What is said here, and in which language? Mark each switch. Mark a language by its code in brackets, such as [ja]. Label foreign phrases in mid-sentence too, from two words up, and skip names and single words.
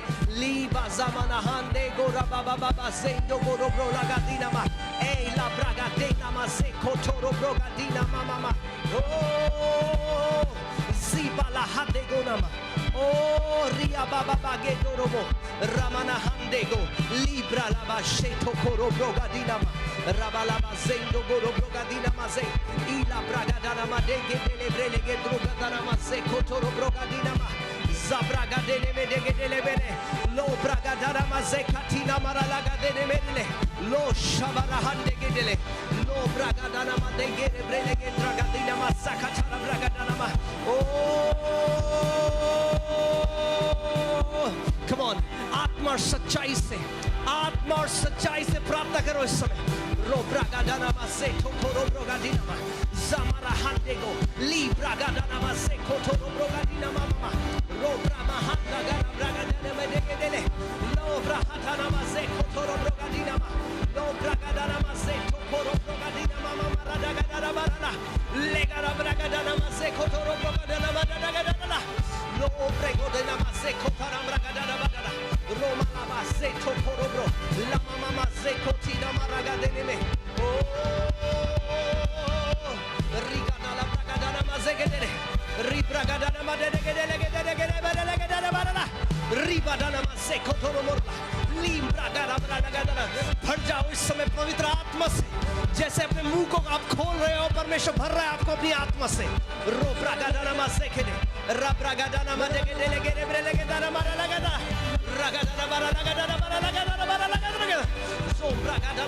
[en] Liba zamana hande gora baba zendo goro bro lagadina ma. Ei la bragadena mazeko toro brogadina mama. Oh, ziba la hade gonama. Oh, ria baba bagedo robo. Ramana handego. Libra la basheto koro brogadina ma. Rabalaba zendo goro brogadina maze. Ila bragadana madege delebrele ge drogadana maze kotoro brogadina ma. Zabraga dele medege dele bene. Lo bragadana maze katina maralaga dele medele. Lo shabara handege dele. Lo bragadana madege delebrele ge drogadina masakatara bragadana ma. Oh, come on. [hi] आत्मा और सच्चाई से प्राप्त करो इस समय. Ro bragadana maze tokoro brogadina ma. Zamara handego. Li bragadana maze kotoro brogadina mama. Ro brama handa gara bragadana medege dele. Lo brahatana maze kotoro brogadina ma. Lo bragadana maze tokoro brogadina mama maradagadana barana. Legara bragadana maze kotoro brogadana madadagadana. Lo bregodena maze kotara bragadana badana. Roma la maze tokoro bro. La mama maze kotina maragadene me. Oh, rigana la bragadana maze gedele. Ribragadana madede gedele gedele gedele gedele badana. Ribadana maze kotoro morla. लिम्ब्रागारा ब्रागारा भर जाओ इस समय पवित्र आत्मा से. जैसे अपने मुंह को आप खोल रहे हो परमेश्वर भर रहा है आपको अपनी आत्मा से. रो ब्रागादाना मासे खेले रब्रागादाना मादे के देले के ब्रेले के दाना मारा लगादा रगादाना मारा लगादाना मारा लगादाना मारा लगादाना सो ब्रागादाना